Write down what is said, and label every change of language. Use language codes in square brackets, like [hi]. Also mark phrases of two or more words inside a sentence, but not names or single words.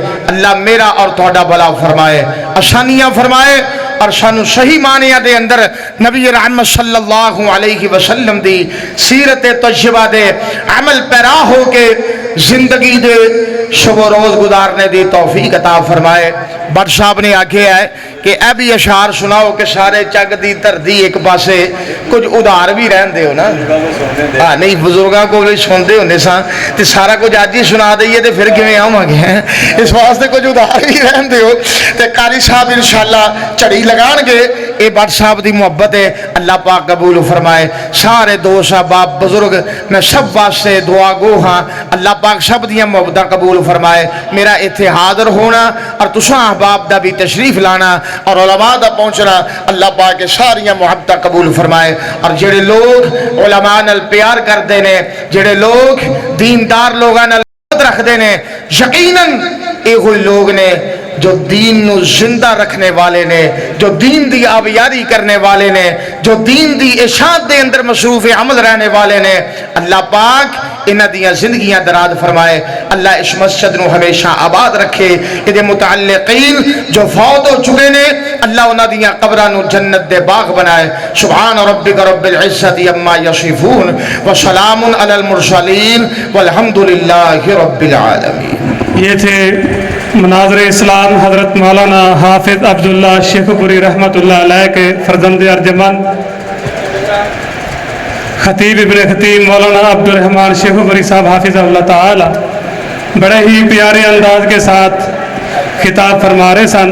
[pa] اللہ میرا اور تھوڑا بھلا فرمائے، آسانیاں فرمائے، اور سانو صحیح معنیاں دے اندر نبی رحمت [ar] صلی اللہ علیہ وسلم [pa] دی سیرت طیبہ دے عمل پیرا ہو کے زندگی دے شب و روز گزارنے دی توفیق عطا فرمائے۔ بٹ صاحب نے آکھے ہے کہ اے بھی اشعار سناؤ کہ سارے چگ دی تردی ایک پاسے کچھ ادھار بھی رہن دے ہو نا، ہاں نہیں بزرگاں کو بھی سن دے ہونے ساں تے سارا کچھ آج ہی سنا دئیے تے پھر کیویں آؤں گے ہیں، اس واسطے کچھ ادھار بھی رہن دے ہو تے قاری صاحب انشاءاللہ چڑی لگان گے۔ اے بٹ صاحب دی محبت ہے، اللہ پاک قبول فرمائے۔ سارے دوست احباب بزرگ میں سب واسطے دعا گو ہاں، اللہ پاک سب دیاں محبتاں قبول فرمائے۔ میرا ایتھے حاضر ہونا اور تساں احباب دا بھی تشریف لانا اور علماء دا پہنچنا اللہ پاک کے ساریاں محبتاں قبول فرمائے۔ اور جڑے لوگ علماء نال پیار کردے نے، جڑے لوگ دیندار لوگاں نال محبت رکھ دے نے، یقیناً اے ہوئی لوگ نے جو دین نو زندہ رکھنے والے نے، جو دین دی آبیاری کرنے والے نے، جو دین دی اشاعت دے اندر مصروف عمل رہنے والے نے، اللہ پاک انہاں دیاں زندگیاں دراز فرمائے، اللہ اس مسجد نو ہمیشہ آباد رکھے، ادھے متعلقین جو فوت ہو چکے نے اللہ انہاں دیاں قبراں نو جنت دے باغ بنائے۔ [ar] سبحان ربک رب العزت عما یصفون وسلام علی المرسلین والحمد للہ رب العالمین۔ [ur] یہ تھے مناظر اسلام حضرت مولانا حافظ عبداللہ شیخو پوری [ar] رحمۃ اللہ علیہ [ur] کے فرزند ارجمند خطیب ابن خطیب مولانا عبدالرحمن شیخو پوری صاحب [ar] حافظ اللہ تعالی [ur] بڑے ہی پیارے انداز کے ساتھ خطاب فرما رہے سن۔